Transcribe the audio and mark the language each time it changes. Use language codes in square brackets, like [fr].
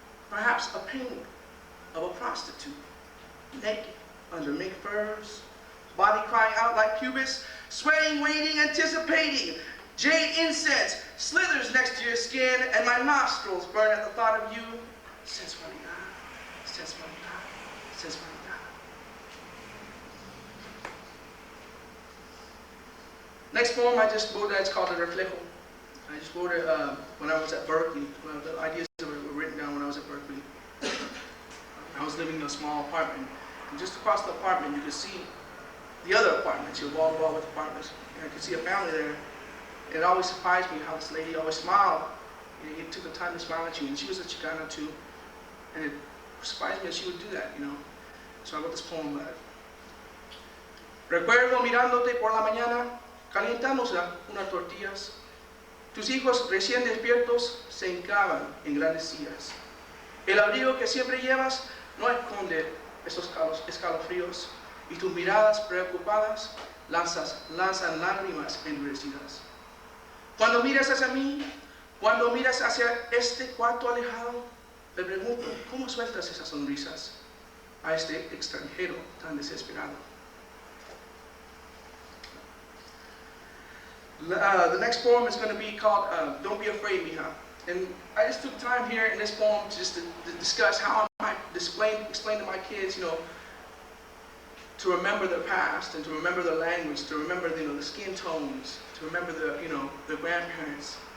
[en] Perhaps a painting of a prostitute, naked under mink furs, body crying out like pubis, sweating, waiting, anticipating. Jade incense slithers next to your skin, and my nostrils burn at the thought of you. [es] Sensualidad, sensualidad, sensualidad. [en] Next poem I just wrote, it's called El Reflejo. I just wrote it when I was at Berkeley. The ideas were written down when I was at Berkeley. I was living in a small apartment. And just across the apartment, you could see the other apartments, your wall-to-wall with apartments. And I could see a family there. It always surprised me how this lady always smiled. You took the time to smile at you. And she was a Chicana too. And it surprised me that she would do that, you know. So I wrote this poem about it. [es] Recuerdo mirándote por la mañana, calientamos unas tortillas. Tus hijos recién despiertos se hincaban en grandes sillas. El abrigo que siempre llevas no esconde esos escalofríos y tus miradas preocupadas lanzan lágrimas endurecidas. Cuando miras hacia mí, cuando miras hacia este cuarto alejado, me pregunto, ¿cómo sueltas esas sonrisas a este extranjero tan desesperado? [en] The next poem is going to be called Don't Be Afraid, Mija. And I just took time here in this poem just to discuss how I might explain to my kids, you know, to remember their past and to remember their language, to remember, you know, the skin tones, to remember the, you know, their grandparents.